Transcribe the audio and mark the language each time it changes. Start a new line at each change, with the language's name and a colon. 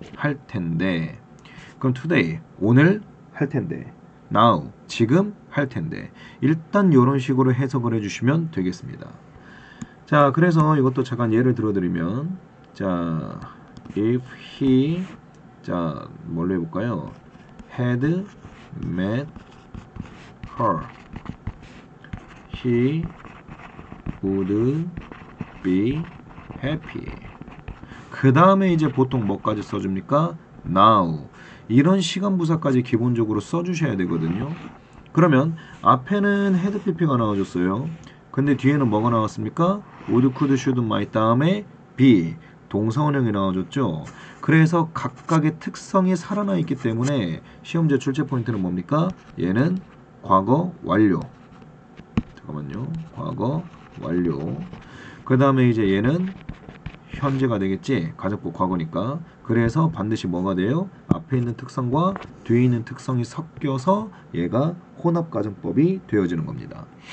Korean: 할 텐데. 그럼 today 오늘 할 텐데. now 지금 할 텐데. 일단 이런 식으로 해석을 해주시면 되겠습니다. 자, 그래서 이것도 잠깐 예를 들어드리면 자, if he 자, 뭘로 해볼까요?
English: had met her he would be happy.
Korean: 그 다음에 이제 보통 뭐까지 써줍니까?
English: now.
Korean: 이런 시간 부사까지 기본적으로 써주셔야 되거든요. 그러면 앞에는 had pp가 나와줬어요. 근데 뒤에는 뭐가 나왔습니까? would, could, should, might 다음에 be. 동사원형이 나와줬죠. 그래서 각각의 특성이 살아나 있기 때문에 시험제 출제 포인트는 뭡니까? 얘는 과거 완료. 잠깐만요. 과거 완료. 그 다음에 이제 얘는 현재가 되겠지. 가정법 과거니까. 그래서 반드시 뭐가 돼요? 앞에 있는 특성과 뒤에 있는 특성이 섞여서 얘가 혼합가정법이 되어지는 겁니다.